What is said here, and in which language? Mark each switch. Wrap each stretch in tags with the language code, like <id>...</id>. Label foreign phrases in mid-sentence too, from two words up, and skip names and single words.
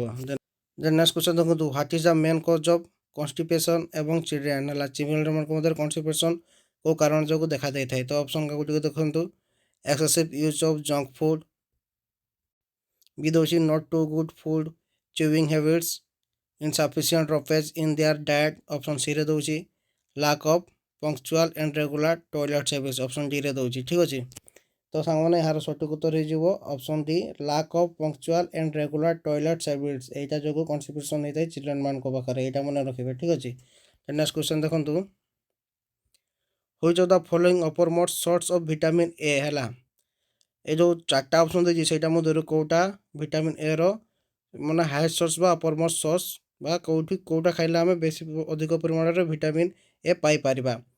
<en>then next question ଦେଖନ୍ତୁ, what is the main cause of constipation in children ହେଲା।</en> <or>ଚିଲ୍ଡ୍ରେନ୍ମାନଙ୍କ ମଧ୍ୟରେ କନଷ୍ଟିପେସନ୍ କେଉଁ କାରଣ ଯୋଗୁଁ ଦେଖାଯାଇଥାଏ। ତ ଅପସନ୍ ଗୁଡ଼ିକ ଦେଖନ୍ତୁ,</or> <en>excessive use of junk food,</en> <or>ବି ଦେଉଛି</or> <en>not too good food chewing habits, insufficient roughage in their diet,</en> <or>ଅପସନ୍ ସି ରେ ଦେଉଛି</or> <en>lack of punctual and regular toilet service, option D</en> <or>ରେ ଦେଉଛି। ଠିକ୍ ଅଛି, ତ ସାଙ୍ଗମାନେ ଏହାର ସଠିକ୍ ଉତ୍ତର ହେଇଯିବ</or> <en>option D, lack of punctual and regular toilet service।</en> <or>ଏଇଟା ଯୋଗୁଁ କନଷ୍ଟିପେସନ୍ ହେଇଥାଏ ଚିଲଡ୍ରେନ୍ ମାନଙ୍କ ପାଖରେ, ଏଇଟା ମନେ ରଖିବେ। ଠିକ୍ ଅଛି,</or> <en>next question ଦେଖନ୍ତୁ, which of the following upper most source of vitamin A ହେଲା।</en> <or>ଏ ଯେଉଁ 4ଟା ଅପସନ୍ ଦେଇଛି ସେଇଟା ମଧ୍ୟରୁ କେଉଁଟା ଭିଟାମିନ୍ ଏ ର ମାନେ</or> <en>highest source</en> <or>ବା</or> <en>upper most source,</en> <or>ବା କେଉଁଟା ଖାଇଲେ ଆମେ ବେଶୀ ଅଧିକ ପରିମାଣରେ ଭିଟାମିନ୍ ଏ ପାଇପାରିବା।</or>